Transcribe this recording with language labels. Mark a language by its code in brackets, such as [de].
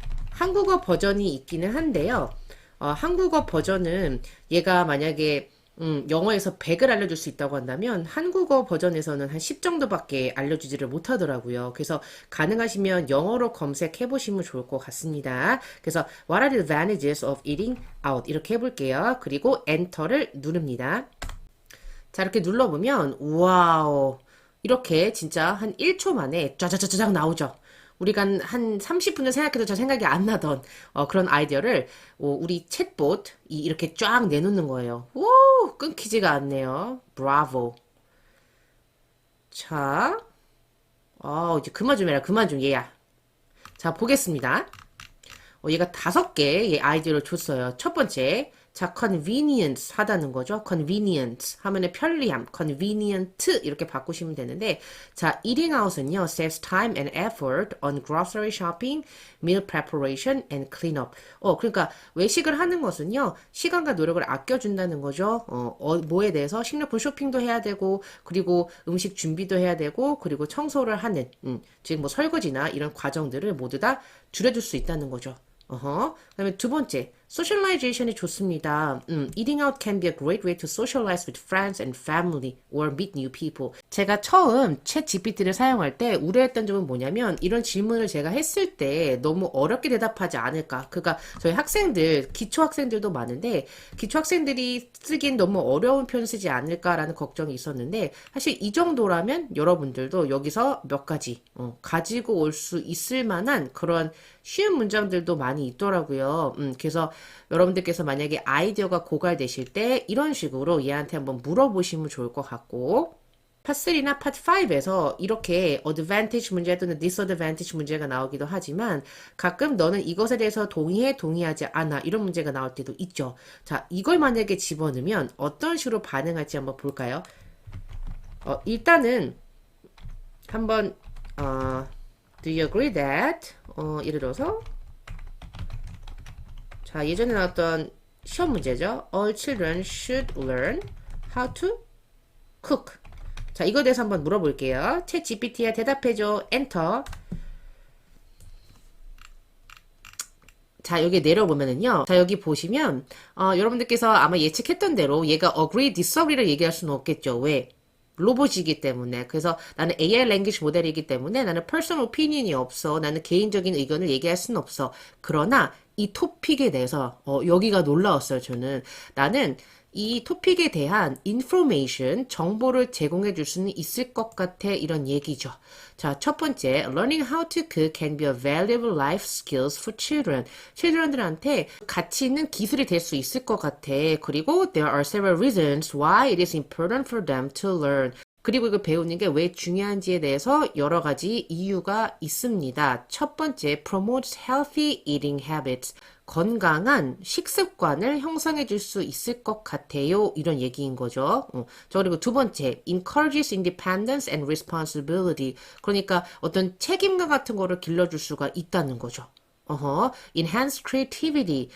[ko] 한국어 버전이 있기는 한데요. 한국어 버전은 얘가 만약에 영어에서 100을 알려줄 수 있다고 한다면 한국어 버전에서는 한 10 정도밖에 알려주지를 못하더라고요. 그래서 가능하시면 영어로 검색해 보시면 좋을 것 같습니다. 그래서 [en] What are the advantages of eating out? [ko] 이렇게 해볼게요. 그리고 엔터를 누릅니다. 자, 이렇게 눌러보면 와우, 이렇게 진짜 한 1초 만에 짜자자자작 나오죠. 우리가 한 30분을 생각해도 저 생각이 안 나던 그런 아이디어를 우리 챗봇이 이렇게 쫙 내놓는 거예요. 오, 끊기지가 않네요. 브라보. 자, 이제 그만 좀 해라. 그만 좀 얘야. 자, 보겠습니다. 얘가 5개 아이디어를 줬어요. 첫 번째, 자, convenience 하다는 거죠. convenience 하면은 편리함, convenient 이렇게 바꾸시면 되는데, 자, [en] eating out은요, saves time and effort on grocery shopping, meal preparation and cleanup. [ko] 그러니까 외식을 하는 것은요, 시간과 노력을 아껴준다는 거죠. 뭐에 대해서 식료품 쇼핑도 해야 되고, 그리고 음식 준비도 해야 되고, 그리고 청소를 하는, 즉 뭐 설거지나 이런 과정들을 모두 다 줄여줄 수 있다는 거죠. 그다음에 두 번째, socialization이 좋습니다. [en] Eating out can be a great way to socialize with friends and family or meet new people. [ko] 제가 처음 챗 GPT를 사용할 때 우려했던 점은 뭐냐면 이런 질문을 제가 했을 때 너무 어렵게 대답하지 않을까. 그러니까 저희 학생들, 기초 학생들도 많은데 기초 학생들이 쓰기엔 너무 어려운 표현 쓰지 않을까라는 걱정이 있었는데 사실 이 정도라면 여러분들도 여기서 몇 가지 가지고 올 수 있을 만한 그런 쉬운 문장들도 많이 있더라고요. 그래서 여러분들께서 만약에 아이디어가 고갈되실 때 이런 식으로 얘한테 한번 물어보시면 좋을 것 같고, 파3나 파5에서 이렇게 어드밴티지 문제 또는 디스어드밴티지 문제가 나오기도 하지만 가끔 너는 이것에 대해서 동의해 동의하지 않아 이런 문제가 나올 때도 있죠. 자, 이걸 만약에 집어넣으면 어떤 식으로 반응할지 한번 볼까요? [en] 일단은 한번 Do you agree that? [ko] 예를 들어서 자, 예전에 나왔던 시험 문제죠. [en] All children should learn how to cook. [ko] 자, 이거에 대해서 한번 물어볼게요. 챗 GPT야 대답해줘. 엔터. 자, 여기 내려보면은요. 자, 여기 보시면, 여러분들께서 아마 예측했던 대로 얘가 agree, disagree를 얘기할 수는 없겠죠. 왜? 로봇이기 때문에. 그래서 나는 AI 랭귀지 모델이기 때문에 나는 personal opinion이 없어. 나는 개인적인 의견을 얘기할 수는 없어. 그러나 이 토픽에 대해서, 여기가 놀라웠어요, 저는. 나는 이 토픽에 대한 information, 정보를 제공해 줄 수는 있을 것 같아. 이런 얘기죠. [en] 자, 첫 번째, learning how to cook can be a valuable life skills for children. [ko] children들한테 가치 있는 기술이 될 수 있을 것 같아. [en] 그리고 there are several reasons why it is important for them to learn. [ko] 그리고 이거 배우는 게 왜 중요한지에 대해서 여러 가지 이유가 있습니다. [en] 첫 번째, promotes healthy eating habits. [ko] 건강한 식습관을 형성해 줄 수 있을 것 같아요. 이런 얘기인 거죠. 저 그리고 두 번째, [en] encourages independence and responsibility. [ko] 그러니까 어떤 책임감 같은 거를 길러줄 수가 있다는 거죠. [en] enhance creativity.